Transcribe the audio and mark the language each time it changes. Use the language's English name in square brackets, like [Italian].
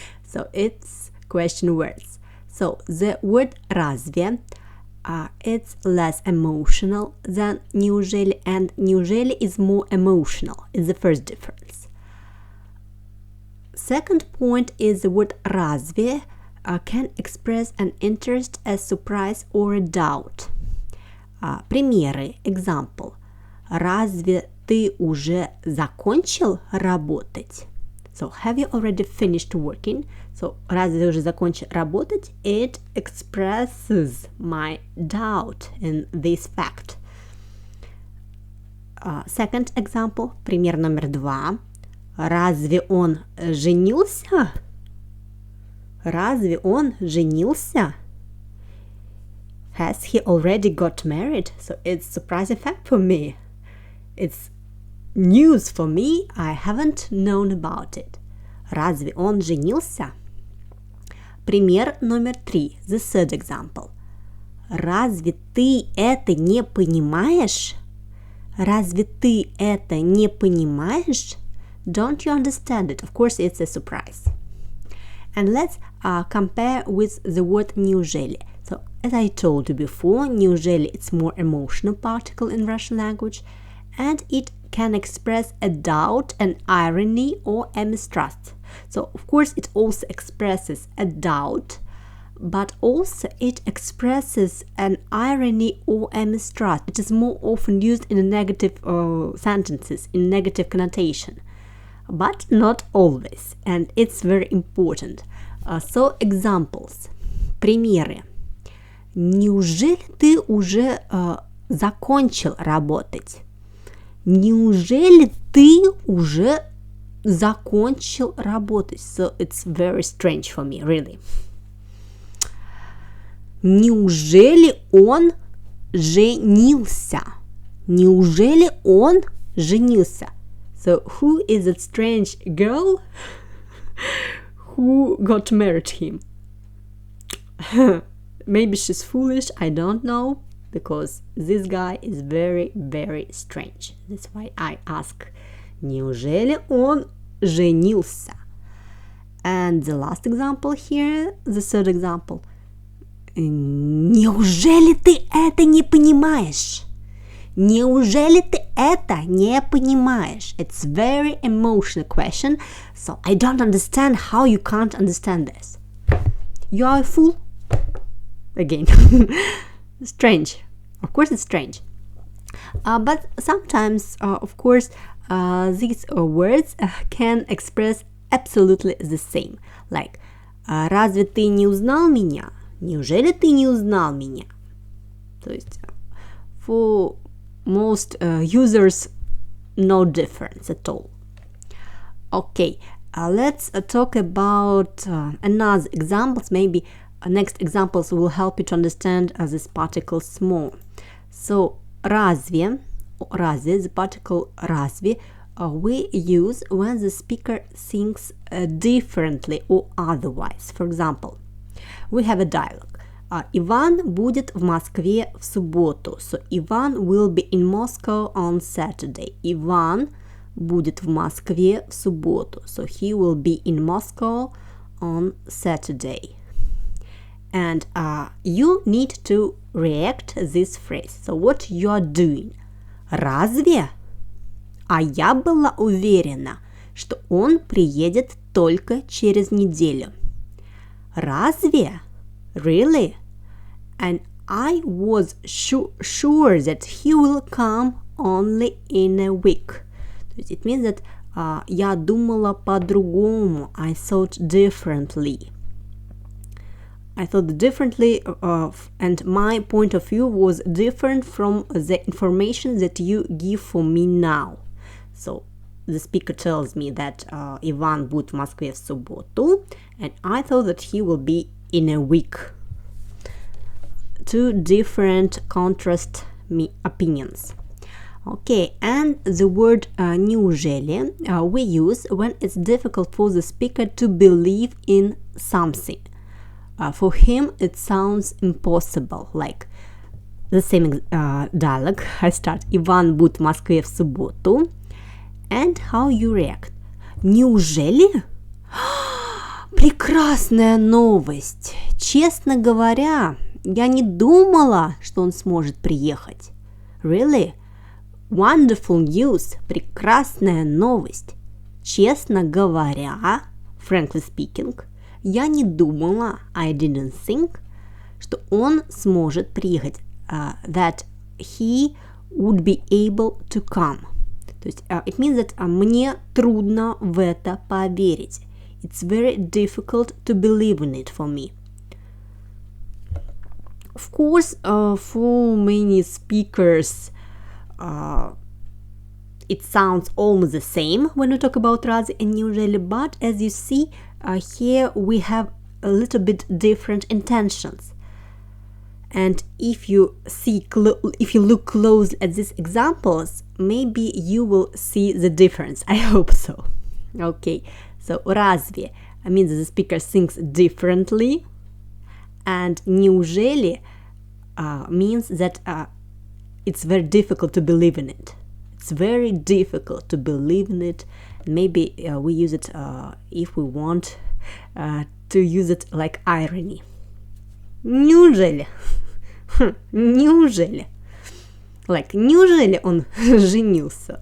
[English] So it's question words. So the word РАЗВЕ it's less emotional than НЕУЖЕЛИ, and НЕУЖЕЛИ is more emotional. It's the first difference. Second point is the word РАЗВЕ can express an interest, a surprise or a doubt. [Russian] Примеры, [English] example. [Russian] Разве ты уже закончил работать? [English] So, have you already finished working? [Russian] So, разве ты уже закончил работать? [English] It expresses my doubt in this fact. Second example, [Russian] пример номер 2. Разве он женился? Разве он женился? [English] Has he already got married? So, it's a surprising fact for me. It's news for me, I haven't known about it. [Russian] Разве он женился? Пример номер 3, [English] the third example. [Russian] Разве ты это не понимаешь? Разве ты это не понимаешь? [English] Don't you understand it? Of course, it's a surprise. And let's compare with the word НЕУЖЕЛИ. So, as I told you before, НЕУЖЕЛИ it's more emotional particle in Russian language, and it can express a doubt, an irony, or a mistrust. So, of course, it also expresses a doubt, but also it expresses an irony or a mistrust. It is more often used in a negative sentences, in negative connotation, but not always, and it's very important. So, examples. [Russian] Примеры. Неужели ты уже закончил работать? Неужели ты уже закончил работать? [English] So it's very strange for me, really. Неужели он женился? Неужели он женился? So who is that strange girl who got married him? Maybe she's foolish, I don't know. Because this guy is very, very strange. That's why I ask, [Russian] неужели он женился? [English] And the last example here, the third example. [Russian] Неужели ты это не понимаешь? Неужели ты это не понимаешь? [English] It's very emotional question, so I don't understand how you can't understand this. You are a fool? Again. Strange. Of course it's strange. But sometimes, of course, these words can express absolutely the same. Like, [Russian] разве ты не узнал меня? Неужели ты не узнал меня? То есть, [English] for most users, no difference at all. Okay, let's talk about another examples. Maybe next examples will help you to understand these particles more. So, разве, the particle разве, we use when the speaker thinks differently or otherwise. For example, we have a dialogue. [Russian] Иван будет в Москве в субботу. [English] So, Иван will be in Moscow on Saturday. [Russian] Иван будет в Москве в субботу. [English] So he will be in Moscow on Saturday. And you need to react this phrase. So what you are doing? [Russian] Разве? А я была уверена, что он приедет только через неделю. Разве? [English] Really? And I was sure that he will come only in a week. It means that [Russian] я думала по-другому. [English] I thought differently. I thought differently, and my point of view was different from the information that you give for me now. So the speaker tells me that [Russian] Иван будет в Москве в субботу, [English] and I thought that he will be in a week. Two different contrast opinions. Okay, and the word неужели we use when it's difficult for the speaker to believe in something. For him, it sounds impossible, like the same dialogue. I start [Russian] Иван будет в Москве в субботу. [English] And how you react? [Russian] Неужели? Прекрасная новость. Честно говоря, я не думала, что он сможет приехать. [English] Really? Wonderful news. [Russian] Прекрасная новость. Честно говоря, [English] frankly speaking, [Russian] я не думала, [English] I didn't think, [Russian] что он сможет приехать. [English] That he would be able to come. [Russian] То есть, [English] it means that [Russian] мне трудно в это поверить. [English] It's very difficult to believe in it for me. Of course, for many speakers, it sounds almost the same when we talk about РАЗВЕ and НЕУЖЕЛИ, but as you see, here we have a little bit different intentions. And if you look closely at these examples, maybe you will see the difference. I hope so. Okay, so РАЗВЕ means the speaker thinks differently, and неужели means that it's very difficult to believe in it. It's very difficult to believe in it. Maybe we use it if we want to use it like irony. [Russian] Неужели? Неужели? [English] Like, [Russian] неужели он женился?